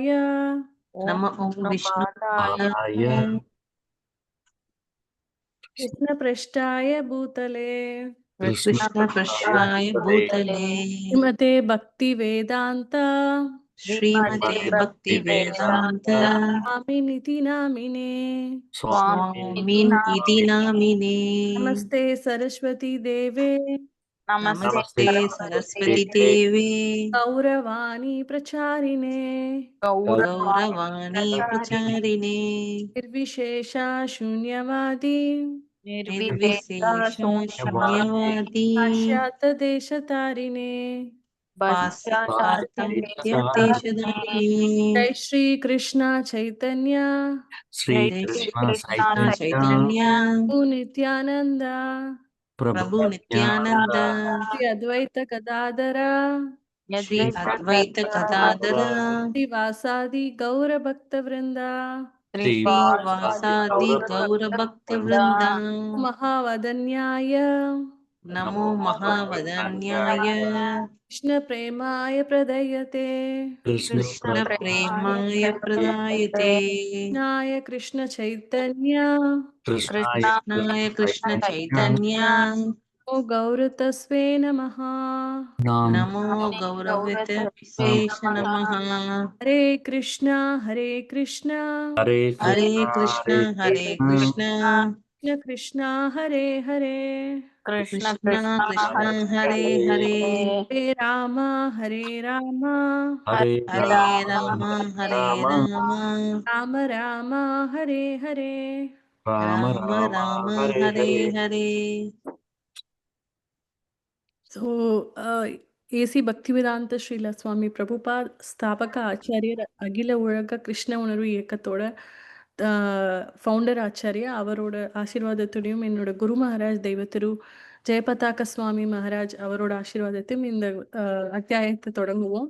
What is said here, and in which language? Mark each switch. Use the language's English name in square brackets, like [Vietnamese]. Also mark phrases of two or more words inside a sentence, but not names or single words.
[Sanskrit] नम ओं विष्णुपादाय பாதாய कृष्ण प्रेष्ठाय भूतले कृष्णप्रेष्ठाय भूतले श्रीमते भक्ति वेदान्त श्रीमते भक्ति वेदान्त स्वामिनिति नामिने स्वामिन् इति नामिने नमस्ते सरस्वती देवे नमस्ते सरस्वति देवे गौरवाणी प्रचारिणे गौरवाणी प्रचारिणे निर्विशेषा शून्यवादी निर्विशेष शून्यवादि पाश्चात्य देशतारिणे பாஸ்யாத்யதேசதாரிணே जय श्री कृष्ण चैतन्य ஸ்ரீ கிருஷ்ண கிருஷ்ண சைதன்ய नित्यानंद प्रभु नित्यानन्द श्री अद्वैत गदाधर श्री अद्वैत गदाधर श्रीवासादि गौर भक्त वृंदा श्रीवासादि गौर भक्त वृन्दा महावदन्याय नमो महावदान्याय कृष्ण प्रेमाय प्रदयते कृष्ण प्रेमाय प्रदायते कृष्णाय कृष्ण चैतन्य कृष्णाय कृष्ण चैतन्य ओ गौर तस्वे नमः. नमो गौरवित विशेष नमः हरे कृष्णा ஹரே हरे कृष्ण हरे कृष्ण कृष्ण कृष्णा हरे हरे कृष्ण कृष्ण हरे हरे हरे राम ஹரே हरे राम हरे राम राम राम हरे हरे. ராம राम राम हरे हरे [Tamil] So, ஏசி பக்திவேதாந்த ஸ்ரீல சுவாமி பிரபுபாத் ஸ்தாபக ஆச்சாரியர் அகில உலக கிருஷ்ண உணர்வு இயக்கத்தோட ஃபவுண்டர் ஆச்சாரியா அவரோட ஆசீர்வாதத்துடையும் என்னோட குரு மகாராஜ் தெய்வ திரு ஜெயபதாக்க சுவாமி மகாராஜ் அவரோட ஆசீர்வாதத்தையும் இந்த அத்தியாயத்தை தொடங்குவோம்.